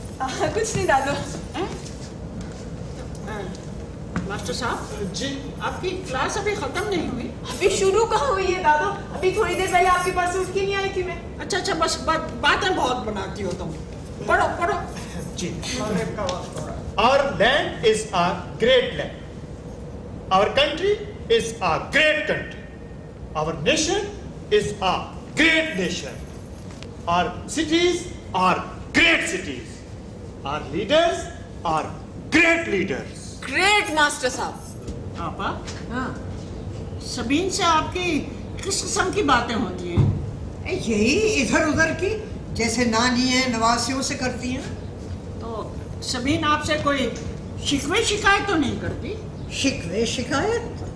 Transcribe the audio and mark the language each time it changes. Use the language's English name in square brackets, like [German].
[Hindi] कुछ नहीं दादू। मास्टर साहब जी आपकी क्लास अभी खत्म नहीं हुई? अभी शुरू कहाँ हुई है दादू? अभी थोड़ी देर पहले आपके पास उठ के नहीं आई थी मैं। अच्छा अच्छा, बस बातें बहुत बनाती हो तुम। पढ़ो पढ़ो। जी। [English] Our land is our great land. Our country is our great country. Our nation is our great nation. Our cities are great cities. Our leaders are great leaders. [Hindi] Great master साहब। आपा हाँ। सबीन से आपकी किस किस्म की बातें होती हैं? यही इधर उधर की, जैसे नानी है नवासियों से करती हैं। तो सबीन आपसे कोई शिकवे शिकायत तो नहीं करती? शिकवे शिकायत?